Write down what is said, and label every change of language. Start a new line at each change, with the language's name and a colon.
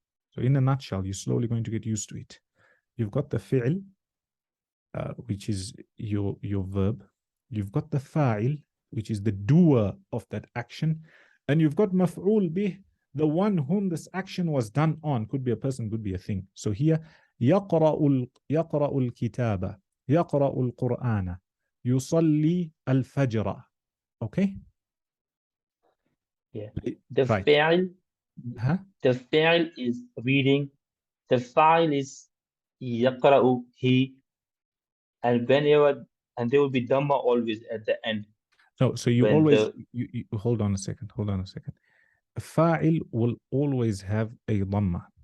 English: So in a nutshell, you're slowly going to get used to it. You've got the fi'l, which is your verb. You've got the fa'il, which is the doer of that action. And you've got maf'ul bih, the one whom this action was done on. Could be a person, could be a thing. So here,
Arabic: يقرأ الكتاب, يقرأ القرآن, يصلي الفجر.
English: Okay? Yeah. The right. fa'il, the fa'il is reading. The fa'il is يقرأ, he, and whenever, and there will be dhamma always at the end. So you always, you hold on a second. A fa'il will always have a dhamma.